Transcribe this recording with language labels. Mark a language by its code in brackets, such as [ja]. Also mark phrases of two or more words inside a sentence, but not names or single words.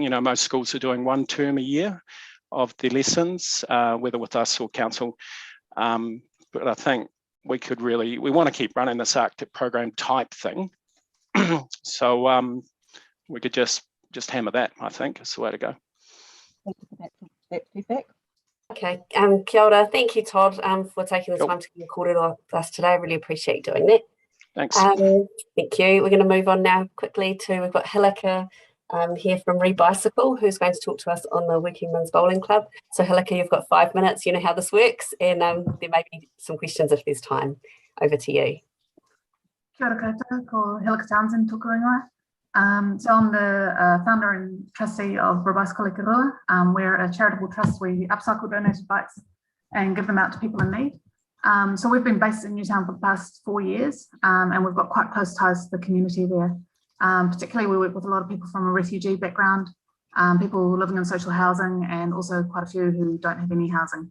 [en] You know, most schools are doing one term a year of their lessons, whether with us or council. But I think we want to keep running this Arctic program type thing. So we could just hammer that, I think, is the way to go. Thank you for that feedback. [mi] Okay, kia ora. [en] Thank you, Todd, for taking the time to record it with us today. I really appreciate doing that. Thanks. Thank you. We're going to move on now quickly we've got Hilika here from Bicycle, who's going to talk to us on the Workingmen's Bowling Club. So Hilika, you've got 5 minutes. You know how this works, and there may be some questions if there's time. Over to you. [mi] Kia ora koutou, ko Hilika Townsend tōku ingoa. [en] So I'm the founder and trustee of Bicycle Karori. We're a charitable trust. We upcycle donated bikes and give them out to people in need. So we've been based in Newtown for the past 4 years, and we've got quite close ties to the community there. Particularly, we work with a lot of people from a refugee background, people living in social housing, and also quite a few who don't have any housing.